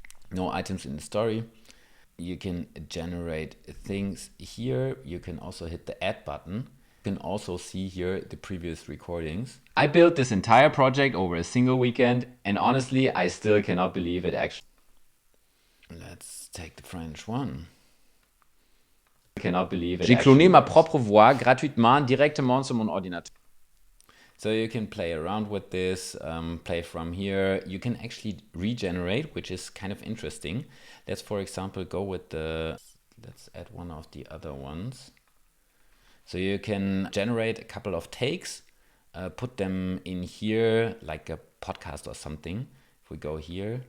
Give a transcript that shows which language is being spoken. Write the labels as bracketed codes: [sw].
[en] No items in the story. You can generate things here. You can also hit the add button. You can also see here the previous recordings. I built this entire project over a single weekend, and honestly, I still cannot believe it actually. Let's take the French one. Cannot believe it. [fr] J'ai cloné ma propre voix gratuitement directement sur mon ordinateur. [en] So you can play around with this, play from here. You can actually regenerate, which is kind of interesting. Let's, for example, go with let's add one of the other ones. So you can generate a couple of takes, put them in here like a podcast or something. If we go here.